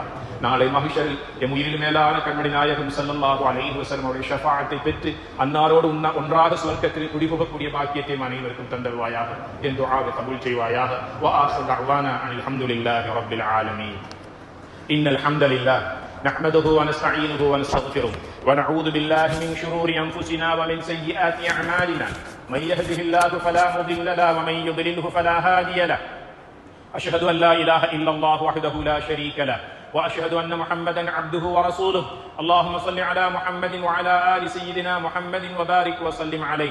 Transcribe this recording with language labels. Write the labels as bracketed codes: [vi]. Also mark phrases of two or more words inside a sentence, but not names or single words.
[ta] நாளை மஹ்ஷரில் எம் உயிரில் மேலான கண்மணி நாயகம் [ar] صلى الله عليه وسلم [ta] அவருடைய ஷஃபாஅத்தை பெற்று அன்னாரோடு ஒன்றாக சுவர்க்கத்தில் குடிபுகக்கூடிய பாக்கியத்தை அனைவருக்கும் தந்தல்வாயாக. என் துஆவை கபூல் செய்வாயாக. [ar] وآخر دعوانا أن الحمد لله رب العالمين. إن الحمد لله نحمده ونستعينه ونستغفره ونعوذ بالله من شرور أنفسنا ومن سيئات أعمالنا من يهده الله فلا مضل له ومن يضلله فلا هادي له أشهد أن لا إله إلا الله وحده لا شريك له وأشهد أن محمدا عبده ورسوله اللهم صل على محمد وعلى آل سيدنا محمد وبارك وسلم عليه.